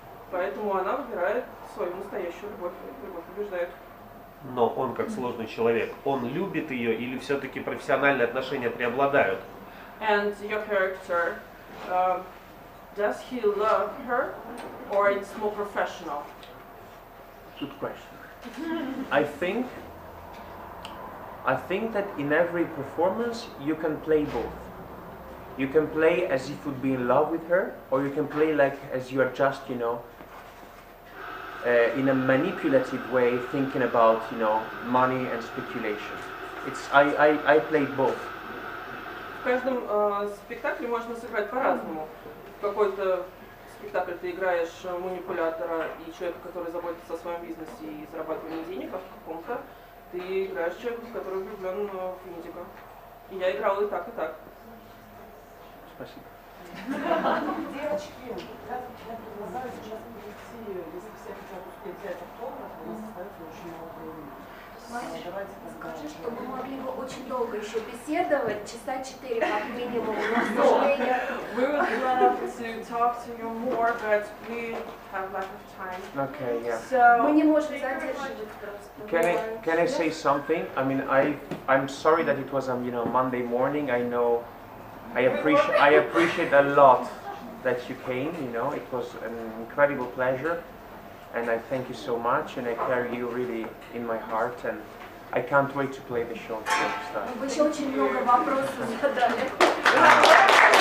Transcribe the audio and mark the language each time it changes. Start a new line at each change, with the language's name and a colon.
Russian: Поэтому она выбирает свою настоящую любовь. Любовь побеждает. Но он как сложный человек, он любит ее или все-таки профессиональные отношения преобладают?
English: And your character, does he love her, or it's more professional? Good question. I think that in every performance you can play both. You can play as if you'd be in love with her, or you can play like as you are just, you know, in a manipulative way, thinking about, you know, money and speculation. I played both.
Russian: В каждом спектакле можно сыграть по-разному. В какой-то спектакль ты играешь манипулятора и человека, который заботится о своем бизнесе и зарабатывании денег, а в каком-то ты играешь человека, который влюблен в Индиго. И я играла и так, и так. Спасибо. Девочки, я предлагаю сейчас перейти, если все хотят успеть взять автограф, у нас остается очень мало времени. Скажи, что мы могли бы очень долго еще беседовать, часа 4 как минимум, но, к сожалению...
English: We would love to talk to you more, but we have lack of time. Okay, yeah. So,
Russian: Мы не можем задерживать просто.
English: Can I say something? I mean, I'm sorry that it was you know, Monday morning. I know, I appreciate a lot that you came. You know, it was an incredible pleasure. And I thank you so much, and I carry you really in my heart, and I can't wait to play the show.
Russian: Вы еще очень много вопросов задали.